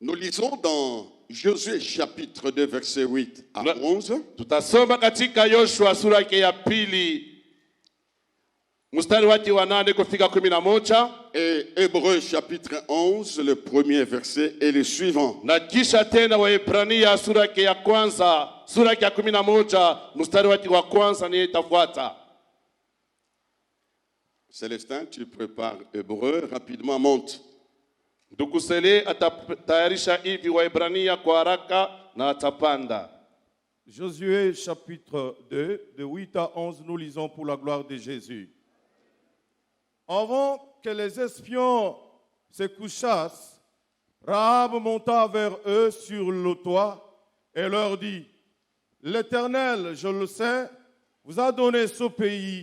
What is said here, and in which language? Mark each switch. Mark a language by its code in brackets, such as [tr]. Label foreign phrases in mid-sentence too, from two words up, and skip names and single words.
[fr] Lisons dans Josué chapitre 2 verset 8 à 11. [sw] Tutasoma katika Yoshua sura yake ya pili mstari wake wa 8 kufika 11. [fr] Et Hébreux chapitre 11, le premier verset est le suivant. [sw] Na kisha tena Waebrania sura yake ya kwanza, sura yake ya 11 mstari wake wa kwanza ni itafuata. [fr] Célestin, tu prépares Hébreux, rapidement monte. [sw] Ndugu Sele atatayarisha hivi Waebrania kwa haraka na atapanda. [fr] Josué chapitre 2, de 8 à 11, nous lisons pour la gloire de Jésus. Avant que les espions se couchassent, Rahab monta vers eux sur le toit et leur dit, « L'Éternel, je le sais, vous a donné ce pays.